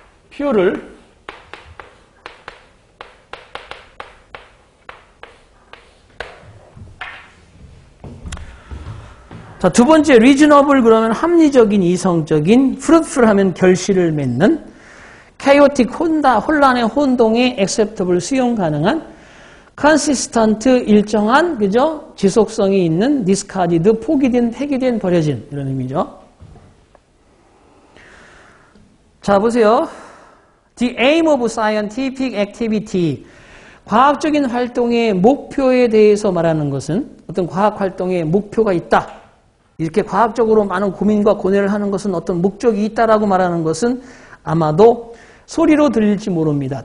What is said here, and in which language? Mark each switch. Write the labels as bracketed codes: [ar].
[ko] 퓨를 자, 두 번째 reasonable 그러면 합리적인, 이성적인, fruitful 하면 결실을 맺는, chaotic 혼란의 혼동에 acceptable 수용 가능한, consistent 일정한, 그죠? 지속성이 있는, discarded 포기된, 폐기된, 버려진 이런 의미죠. 자, 보세요. [en] The aim of scientific activity. [ko] 과학적인 활동의 목표에 대해서 말하는 것은 어떤 과학 활동의 목표가 있다. 이렇게 과학적으로 많은 고민과 고뇌를 하는 것은 어떤 목적이 있다라고 말하는 것은 아마도 소리로 들릴지 모릅니다.